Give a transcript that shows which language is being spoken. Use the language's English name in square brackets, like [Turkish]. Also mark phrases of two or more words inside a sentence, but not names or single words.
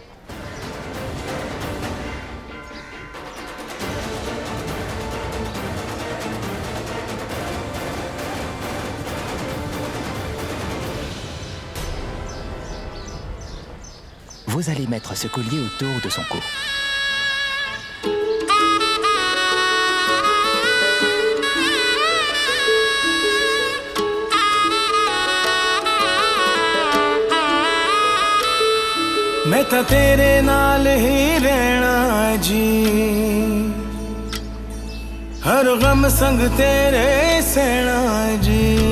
[French] Vous allez mettre ce collier autour de son cou. [Punjabi] ਮੈਂ ਤਾਂ ਤੇਰੇ ਨਾਲ ਹੀ ਰਹਿਣਾ ਜੀ ਹਰ ਗ਼ਮ ਸੰਗ ਤੇਰੇ ਸਹਿਣਾ ਜੀ